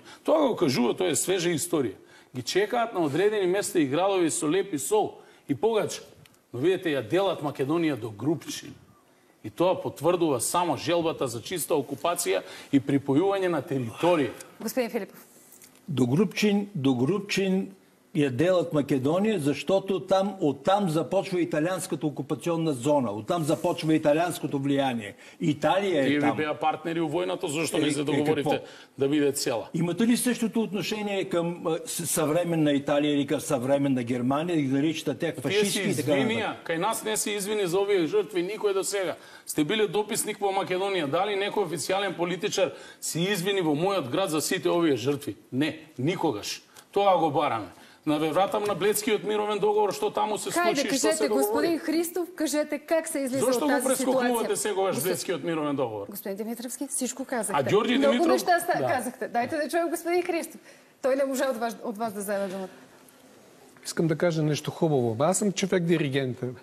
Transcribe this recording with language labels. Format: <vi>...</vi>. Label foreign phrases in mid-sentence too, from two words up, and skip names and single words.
<mk>Тоа го кажува, тоа е свежа историја. Ги чекаат на одредени места и градови со леп и сол и погача. Но видите, ја делат Македонија до групчин. И тоа потврдува само желбата за чиста окупација и припојување на територија.</mk> <bg>Господин Филипов. До Групчин я делат Македонија, защото оттам започва италианската окупационна зона, оттам започва италианското влияние.</bg> <mk>Италија е там. Тие ви беа партнери у војната, зашто не се договорите да биде цела?</mk> <bg>Имате ли същото отношение към съвременна Италия или към съвременна Германия, да ги наричате тях фашистки и така нататък?</bg> <mk>Кај нас не се извини за овие жртви никој до сега. Сте били дописник во Македонија. Дали некој официјален политичар се извини во мојот град за сите овие жртви? Не, никогаш. Тоа го бараме. вратам на Бледскиот мировен договор, што таму се случи и што се договори.</mk> <bg>Господин Христов, кажете как се излиза от тази ситуация.</bg> <mk>Зошто го прескокнувате сегогаш Бледскиот мировен договор?</mk> <bg>Господин Димитровски, всичко казахте.</bg> <mk>А Ѓорѓи Димитров...</mk> <bg>Много неща казахте. Дайте да чуем господин Христов. Той не може от вас да вземе думата. Искам да кажа нещо хубаво. Аз съм човек-диригент.</bg>